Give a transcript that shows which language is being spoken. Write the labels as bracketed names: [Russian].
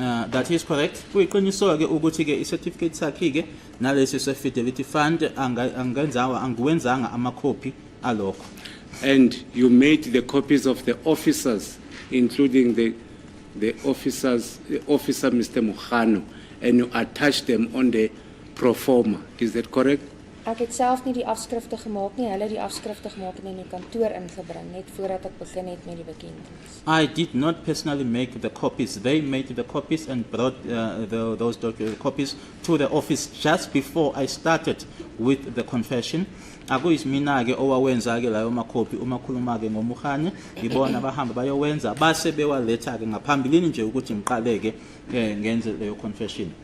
[English] That is correct. [Zulu] Kuyiqiniso ke ukuthi ke i-certificate sakhe ke nalesi se-Fidelity Fund angiwenzanga ama-copy alokho. [English] And you made the copies of the officers, including the officer Mr. Mokgoatlheng, and you attached them on the Proformer. Is that correct? [Afrikaans] Ek het self nie die afskrifte gemaak nie, hulle het die afskrifte gemaak en in die kantoor ingebring net voordat ek begin het met die bekentenis. [English] I did not personally make the copies. They made the copies and brought those copies to the office just before I started with the confession. [Zulu] Akuyisimina ke owawenza ke layo makopi uma khuluma ke ngoMokgoatlheng, ibona bahamba bayowenza base bewaletha ke ngaphambilini nje ukuthi ngiqaleke ngenze leyo confession.